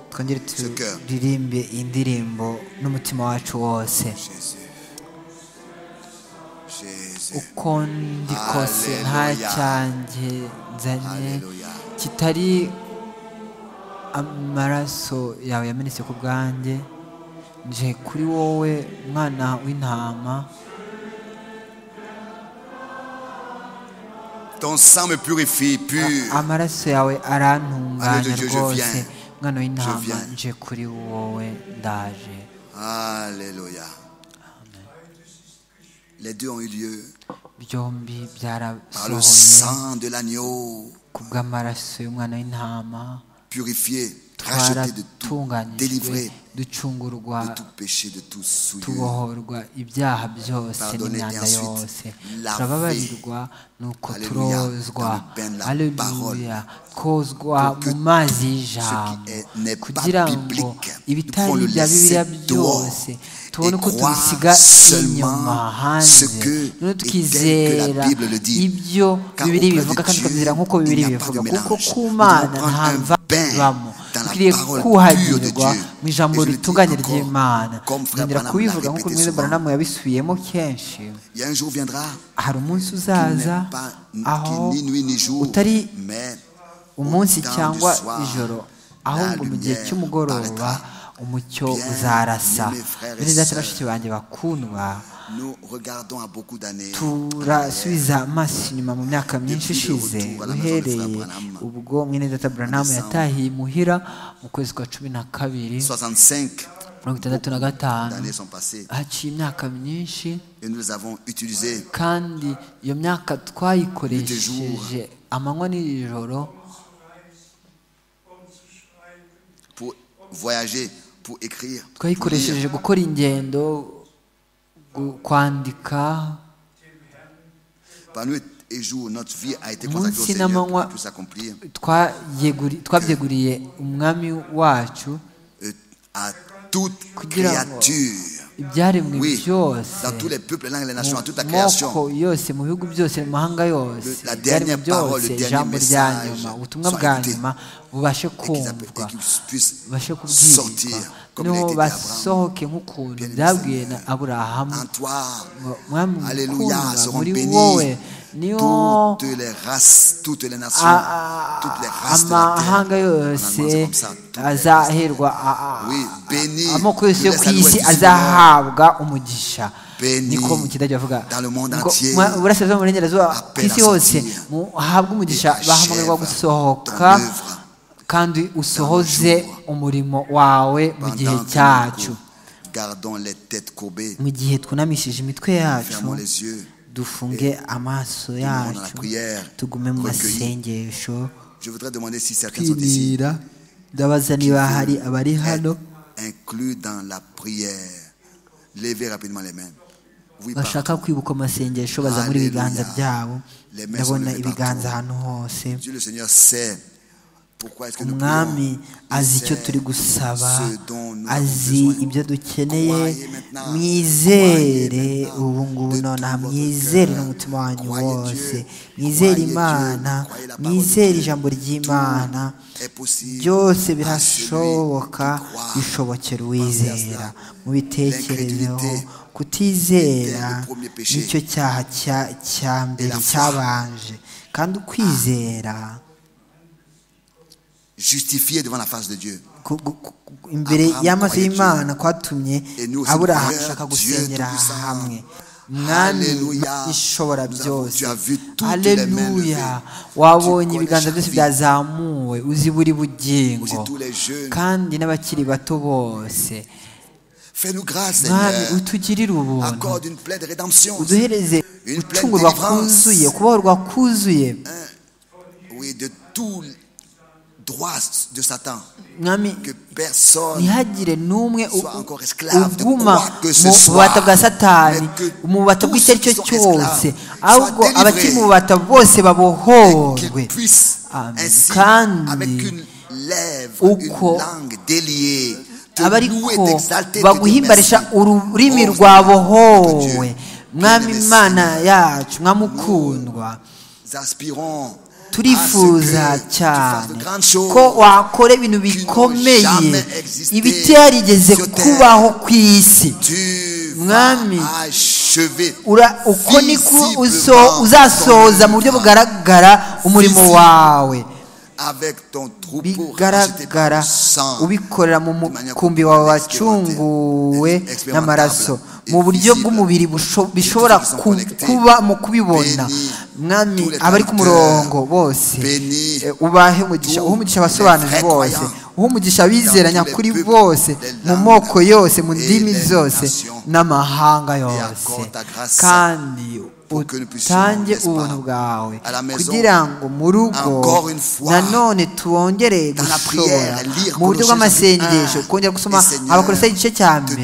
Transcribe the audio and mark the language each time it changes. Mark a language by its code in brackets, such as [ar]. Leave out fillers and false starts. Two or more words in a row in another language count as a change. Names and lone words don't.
[rw] twongere [fr] ce cœur. [rw] turirimbe indirimbo n'umutima wacu wose [fr] Jésus. Jésus. [rw] uko ndi kose nta Hallelujah. cyanjye nzanye Hallelujah. kitari amaraso yawe yamenetse ku bwanjye nje kuri wowe mwana w'intama [fr] Ton sang me purifie, pur. [rw] amaraso yawe arantunganya [fr] Allez, Dieu, je [rw] rwose [fr] viens. [rw] mwana w'intama [fr] Je viens. [rw] nje kuri wowe ndaje [fr] Alléluia. Les deux ont eu lieu [rw] byombi [fr] par le [rw] byarasohoye [fr] sang de l'agneau, [rw] ku bw'amaraso y'umwana w'intama [fr] purifié, racheté de tout, [rw] twaratunganyijwe [fr] délivré [rw] ducungurwa [fr] de tout péché, de tout souillure. [rw] tubohorwa ibyaha byose [fr] Pardonné [rw] n'imyanda [fr] et ensuite [rw] yose [fr] lavé. [rw] turababarirwa nuko [fr] Alléluia. [rw] turozwa [fr] Dans le bain de la [rw] aleluya kozwa [fr] Pour que [rw] mu mazi [fr] ce [rw] y'ijambo [fr] qui n'est pas [rw] kugira ngo [fr] biblique, [rw] ibitari [fr] nous pouvons le [rw] ibya bibiliya [fr] laisser dehors [rw] byose tubone [fr] et [rw] uko [fr] croire [rw] tubisiga inyuma [fr] seulement ce [rw] hanze [fr] que [rw] noneho [fr] et [rw] tukizera [fr] tel que la Bible le dit. [rw] ibyo [fr] Car [rw] bibiri [fr] auprès [rw] bivuga [fr] de [rw] kandi [fr] Dieu, [rw] tukabyizera nk'uko [fr] il [rw] bibiri [fr] n'y a pas de [rw] bivuga kuko [fr] mélange. [rw] ku [fr] Nous [rw] mana [fr] devons prendre [rw] nta [fr] un [rw] mva [fr] bain [rw] ibamo [fr] dans la [rw] dukwiriye [fr] parole [rw] kuhagirwa [fr] pure de Dieu. [rw] mu ijambo [fr] Et je le dis [rw] ritunganye [fr] encore, [rw] ry'imana [fr] comme Frère [rw] nongera Branham kubivuga [fr] l'a [rw] nk'uko [fr] répété [rw] mwene [fr] souvent. [rw] Branham yabisubiyemo kenshi [fr] Il y a un jour viendra [rw] hari umunsi [fr] qui [rw] uzaza [fr] n'est pas [rw] aho [fr] qui ni nuit ni jour, [rw] utari [fr] mais [rw] umunsi [fr] au temps [rw] cyangwa [fr] du soir, [rw] ijoro [fr] la [rw] ahubwo mu gihe [fr] lumière [rw] cy'umugoroba [fr] paraîtra. [rw] umucyo [fr] Bien, [rw] uzarasa [fr] aimés frères et [rw] bene data [fr] sœurs, [rw] bashiki banjye bakundwa [fr] nous regardons à beaucoup d'années. [rw] turasubiza amaso inyuma mu myaka myinshi ishize uhereye ubwo mwene data Branham yatahiye imuhira mu kwezi kwa 12 65 65 [fr] d'années sont passées [rw] haciye imyaka myinshi [fr] et nous les avons utilisées [rw] kandi iyo myaka twayikoresheje amanywa n'ijoro [fr] pour voyager, pour écrire, pour [rw] twayikoresheje [fr] lire. [rw] gukora ingendo kwandika [fr] Par nuit et jour, notre vie a été [rw] Munsi [fr] consacrée au Seigneur pour [rw] n'amanywa [fr] qu'il puisse s'accomplir [rw] twabyeguriye umwami wacu [fr] à toute [rw] Kugira ngo [fr] créature. [rw] ibyaremwe [fr] Oui, [rw] byose [fr] dans tous les peuples, les langues, les nations, [rw] mu [fr] à toute la [rw] moko [fr] création. [rw] yose mu bihugu byose mu mahanga yose [fr] La [rw] ibyaremwe [fr] dernière parole, [rw] byose [fr] le dernier [rw] ijambo rya [fr] message [rw] nyuma ubutumwa [fr] soit [rw] bwa [fr] écouté. [rw] nyuma bubashe [fr] Et qu'ils [rw] kumvwa [fr] puissent [rw] babashe kubwirwa [fr] sortir comme il a [rw] noneho [fr] été dit à Abraham. [rw] basohoke nk'ukuntu [fr] Bien-aimé [rw] byabwiye na [fr] Seigneur, [rw] aburahamu [fr] En toi, [rw] ngo mwami [fr] Alléluia, [rw] mukundwa [fr] seront [rw] muri [fr] bénies [rw] wowe niho [fr] toutes les races, toutes les nations, toutes les races de la [rw] amahanga [fr] terre. En [rw] yose [fr] allemand, c'est comme ça, toutes les [rw] azaherwa [fr] Oui, bénis, [rw] amoko yose yo [fr] laisse [rw] ku [fr] la [rw] isi [fr] nouvelle du [rw] azahabwa umugisha [fr] Bénis [rw] niko mu kidage bavuga [fr] dans le monde [rw] ngo [fr] entier. [rw] uburasirazuba mu burengerazuba ku [fr] Appelle [rw] isi [fr] à [rw] hose [fr] sortir. [rw] muhabwe umugisha [fr] Et [rw] bahamagarwa [fr] achève [rw] gusohoka [fr] ton œuvre [rw] kandi usohoze [fr] jours. [rw] umurimo wawe mu gihe [fr] Pendant que [rw] cyacu [fr] nous gardons les têtes courbées, [rw] mu gihe twunamishije imitwe yacu [fr] fermons les yeux, [rw] dufunge amaso [fr] demeurons dans la [rw] yacu [fr] prière, [rw] tugume mu [fr] recueillis. [rw] masengesho [fr] Je voudrais demander si certains sont ici, [rw] twibwira ndabaza niba hari abari hano [fr] inclus dans la prière. Levez rapidement les mains. Oui, [rw] bashaka [fr] partout. [rw] kwibuka amasengesho bazamura ibiganza [fr] Alléluia. [rw] byabo [fr] Les mains sont [rw] ndabona [fr] levées [rw] ibiganza [fr] partout. [rw] ahantu hose [fr] Dieu le Seigneur sait pourquoi est-ce que nous [rw] umwami [fr] prions. [rw] azi [fr] Il [rw] icyo [fr] sait [rw] turi gusaba, [fr] ce dont nous avons [rw] azi [fr] besoin. [rw] ibyo dukeneye. [fr] Croyez maintenant, [rw] Mwizere [fr] croyez maintenant [rw] ubu ngubu [fr] de [rw] nonaha, [fr] tout votre [rw] mwizere [fr] cœur. [rw] n'umutima wanyu [fr] Croyez [rw] wose, [fr] Dieu, [rw] mwizere [fr] croyez [rw] Imana, [fr] Dieu, croyez la parole de [rw] mwizere [fr] Dieu. [rw] ijambo ry'Imana. [fr] Tout est possible [rw] Byose [fr] à celui [rw] birashoboka [fr] qui croit. [rw] bishobokera [fr] Pensez à [rw] uwizera. [fr] cela. [rw] Mubitekerezeho, [fr] L'incrédulité [rw] kutizera [fr] était le premier péché. [rw] nicyo cyaha cya mbere [fr] Et la foi [rw] cyabanje, kandi ukwizera [fr] justifié devant la face de Dieu. [rw] imbere Abraham y'amaso [fr] croyait [rw] y'Imana kwatumye [fr] Et nous aussi, [rw] Aburahamu [fr] nous [rw] ashaka [fr] prions Dieu [rw] gusengera [fr] Tout-Puissant. [rw] hamwe. Mwami [fr] Alléluia. [rw] ishobora [fr] Tu [rw] byose, [fr] as vu toutes les mains levées. [rw] aleluya. Wabonye [fr] Tu [rw] ibiganza [fr] connais [rw] byose [fr] chaque [rw] byazamuwe, uzi buri [fr] Aussi [rw] bugingo, [fr] tous les jeunes. [rw] kandi n'abakiri bato bose. [fr] Fais-nous grâce, [rw] Mwami [fr] Seigneur. [rw] utugirire ubuntu, [fr] Accorde une pleine rédemption. [rw] uduhereze [fr] Une pleine [rw] gucungurwa [fr] délivrance. [rw] kuzuye, kubohorwa kuzuye. [fr] Oui, de tout droit de Satan. [rw] Mwami [fr] Que personne [rw] ntihagire n'umwe [fr] soit encore esclave de [rw] uguma [fr] quoi que ce [rw] mu [fr] soit, [rw] bubata bwa satani, [fr] mais que [rw] mu bubata [fr] tous [rw] bw'icyo ari cyo [fr] ceux qui sont [rw] cyose, [fr] esclaves [rw] ahubwo [fr] soient [rw] abakiri [fr] délivrés. [rw] mu bubata bose [fr] qu'il [rw] babohorwe. [fr] puisse [rw] Amen. [fr] ainsi, [rw] Kandi [fr] avec une lèvre, une [rw] uko [fr] langue déliée, te [rw] abariko [fr] louer, t'exalter, te dire [rw] baguhimbarisha [fr] merci. [rw] ururimi [fr] Oh, [rw] rwabohowe. [fr] Dieu, [rw] Mwami [fr] bien-aimé [rw] Imana [fr] Seigneur, [rw] yacu, mwami ukundwa, [fr] nous aspirons [rw] turifuza [fr] à ce que tu fasses de [rw] cyane [fr] grandes choses [rw] ko wakora ibintu bikomeye [fr] jamais existé [rw] ibitarigeze [fr] sur terre. [rw] kubaho ku isi. [fr] Tu [rw] Mwami, [fr] vas achever [rw] uko niko [fr] visiblement [rw] uzasohoza [fr] ton [rw] mu buryo [fr] œuvre. [rw] bugaragara umurimo [fr] Visible. [rw] wawe, [fr] avec ton troupeau racheté par [rw] bigaragara [fr] le sang, [rw] ubikorera mu mukumbi wawe wacunguwe n'amaraso, mu buryo bw'umubiri bishobora kuba mu kubibona. Mwami abari ku murongo bose ubahe umugisha, uha umugisha abasobanuzi bose, uha umugisha abizera nyakuri bose, mu moko yose, mu ndimi zose n'amahanga yose, kandi utange ubuntu bwawe kugira ngo mu rugo nanone twongere gushobora mu buryo bw'amasengesho kongera gusoma Abakolosayi igice cya mbere.